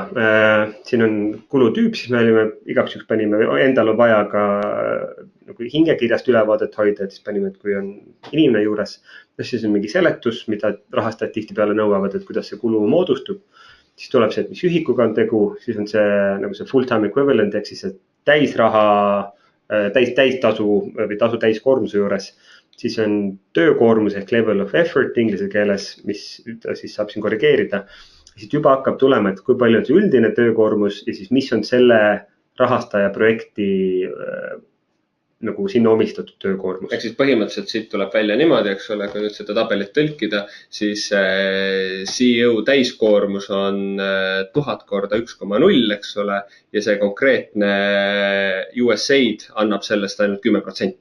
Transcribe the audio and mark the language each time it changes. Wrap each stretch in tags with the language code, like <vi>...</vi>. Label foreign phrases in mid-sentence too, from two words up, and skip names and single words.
<et>Siin on kulutüüp, siis me olime igaks juhuks panime, endal on vaja ka nagu hingekirjast ülevaadet hoida, et siis panime, et kui on inimene juures, siis on mingi seletus, mida rahastajad tihtipeale nõuavad, et kuidas see kulu moodustub. Siis tuleb see, et mis ühikuga on tegu, siis on see nagu see</et> <en>full-time equivalent,</en> <et>ehk siis täisraha, täistasu või tasu täiskoormuse juures. Siis on töökoormus ehk</et> <en>level of effort</en> <et>inglise keeles, mis siis saab siin korrigeerida. Siis juba hakkab tulema, et kui palju on see üldine töökoormus ja siis mis on selle rahastaja projekti nagu sinna omistatud töökoormus. Ehk siis põhimõtteliselt siit tuleb välja niimoodi, eks ole, kui nüüd seda tabelit tõlkida, siis CEO täiskoormus on 1000 korda 1,0, eks ole, ja see konkreetne USAID annab sellest ainult 10%.</et>